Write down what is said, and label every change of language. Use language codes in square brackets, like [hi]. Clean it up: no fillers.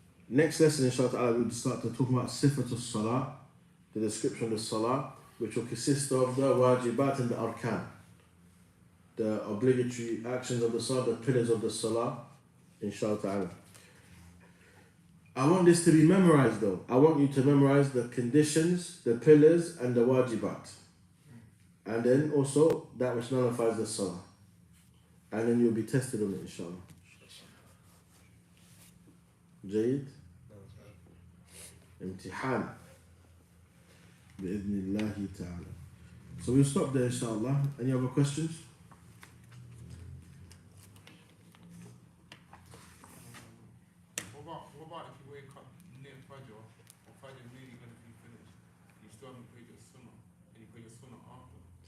[en] Next lesson, inshallah, we'll start to talk about sifat al-salah, the description of the salah, which will consist of the wajibat and the arkan, the obligatory actions of the salah, the pillars of the salah, inshallah. I want this to be memorized though. I want you to memorize the conditions, the pillars, and the wajibat. And then also that which nullifies the salah. And then you'll be tested on it, inshallah. [ar] جيد امتحان بإذن الله تعالى. [en] So we'll stop there, inshallah. Any other questions? What about if you wake up near Fajr, or Fajr really going to be finished, you still haven't prayed your sunnah, and you pray your sunnah after?